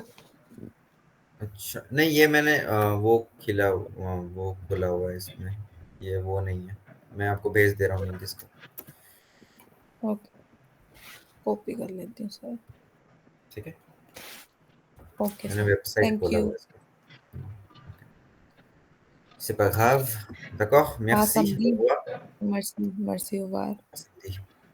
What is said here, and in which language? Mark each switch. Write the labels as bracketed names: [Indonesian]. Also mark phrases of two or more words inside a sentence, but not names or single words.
[Hindi] अच्छा, नहीं ये मैंने वो खुला हुआ है इसमें, ये वो नहीं है। मैं आपको भेज दे रहा हूँ लिंक इसका। ओके, कॉपी कर लेती हूँ सर। ठीक है, [English] ओके [Hindi] मैंने सर, वेबसाइट [English] थैंक [Hindi] खोला [English] यू। [Hindi] हुआ है इसका। [French] C'est pas grave. D'accord, आसाम merci, दी, au revoir. merci, merci au revoir.